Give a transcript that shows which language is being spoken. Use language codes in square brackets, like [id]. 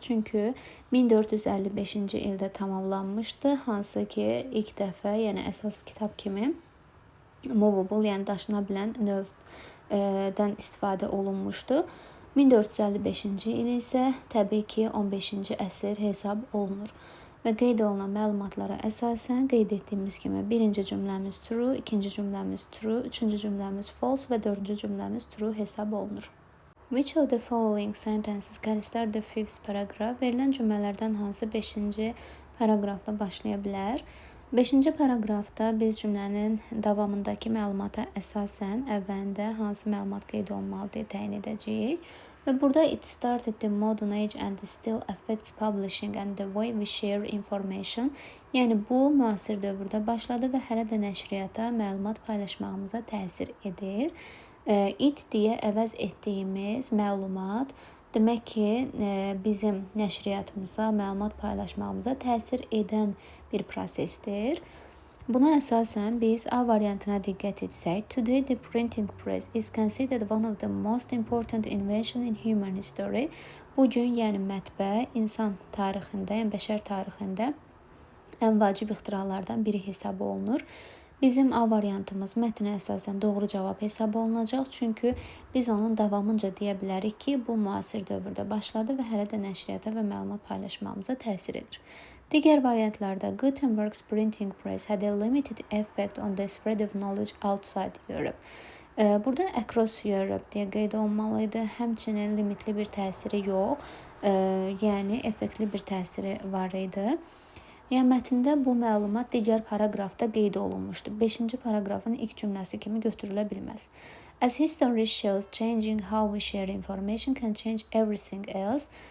[az] Çünki 1455-ci ildə tamamlanmışdı, hansı ki ilk dəfə, yəni əsas kitab kimi movable, yəni daşına bilən növdən istifadə olunmuşdu. 1455-ci il isə təbii ki 15-ci əsr hesab olunur. Və qeyd olunan məlumatlara əsasən qeyd etdiyimiz kimi birinci cümləmiz true, ikinci cümləmiz true, üçüncü cümləmiz false və dördüncü cümləmiz true hesab olunur. [en] Which of the following sentences can start the fifth paragraph? [az] Verilən cümlələrdən hansı 5-ci paraqrafla başlaya bilər? 5-ci paraqrafda biz cümlənin davamındakı məlumata əsasən əvvəlində hansı məlumat qeyd olunmalıdır təyin edəcəyik. Və burada [en] it started the modern age and still affects publishing and the way we share information. [az] Yəni bu müasir dövrdə başladı və hələ də nəşriyyata məlumat paylaşmağımıza təsir edir. It deyə əvəz etdiyimiz məlumat demək ki, bizim nəşriyyatımıza, məlumat paylaşmağımıza təsir edən bir prosesdir. Buna əsasən biz A variantına diqqət etsək, [en] today the printing press is considered one of the most important invention in human history. [az] Bugün, yəni mətbə insan tarixində, yəni bəşər tarixində ən vacib ixtiralardan biri hesab olunur. Bizim A variantımız mətnə əsasən doğru cavab hesab olunacaq. Çünki biz onun davamınca deyə bilərik ki, bu müasir dövrdə başladı və hələ də nəşriyyata və məlumat paylaşmamıza təsir edir. Digər variantlarda [en] Gutenberg's printing press had a limited effect on the spread of knowledge outside Europe. [az] Burada [en] across Europe [az] deyə qeyd olunmalıydı. Həmçinin limitli bir təsiri yox, yəni effektli bir təsiri var idi. Yəni mətndə bu məlumat digər paraqrafda qeyd olunmuşdu. 5-ci paraqrafın ilk cümləsi kimi götürülə bilməz. [en] As history shows, changing how we share information can change everything else.